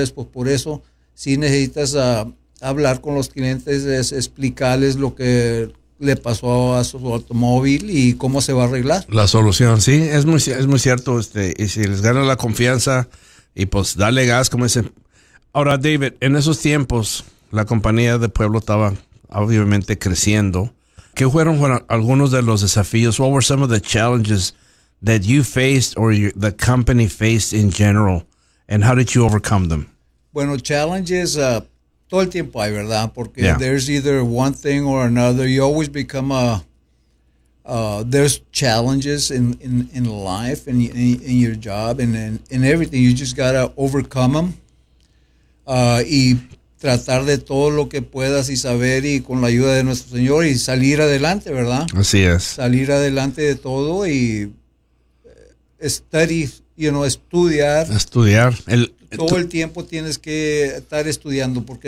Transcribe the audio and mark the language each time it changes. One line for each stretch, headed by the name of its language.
Spanish: Es pues por eso sí necesitas hablar con los clientes, explicarles lo que le pasó a su automóvil y cómo se va a arreglar. La solución, sí, es muy cierto. Y si les gana la confianza y pues dale gas, como dicen. Ahora, David, en esos tiempos la compañía de Pueblo estaba obviamente creciendo. ¿Qué fueron algunos de los desafíos?
English: What were some of the challenges that you faced or the company faced in general? And how did you overcome them?
Spanish: Bueno, challenges... todo el tiempo hay, ¿verdad? Porque yeah.
English: There's either one thing or another. You always become a... there's challenges in life and in your job and in everything. You just gotta overcome them.
Spanish: Y tratar de todo lo que puedas y saber y con la ayuda de nuestro Señor y salir adelante, ¿verdad? Así es. Salir adelante de todo y...
English: study, you know,
Spanish: estudiar. Estudiar. Todo el tiempo tienes que estar estudiando porque